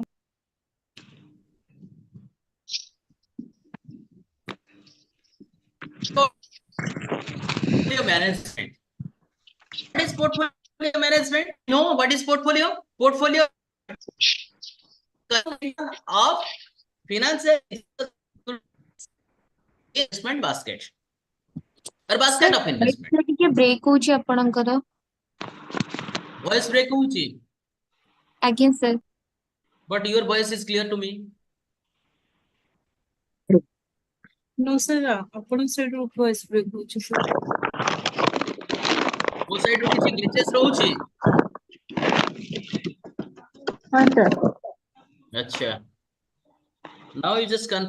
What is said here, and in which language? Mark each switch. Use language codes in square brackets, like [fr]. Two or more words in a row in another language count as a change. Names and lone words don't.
[en] Portfolio management. What is portfolio management? No, what is portfolio? Portfolio of financial investment basket or basket of investment. [or] ଟିକେ ବ୍ରେକ୍ ହଉଛି ଆପଣଙ୍କର [en] Voice break ହଉଛି, [or] ଆଜ୍ଞା ସାର୍ [en] but your voice is clear to me. No, sir. [or] ଆପଣ side ରୁ [en] voice break [or] ହଉଛି sir. ମୋ side ରୁ କିଛି glitches ରହୁଛି? ହଁ ସାର୍ ଆଚ୍ଛା, [en] now you just confirm.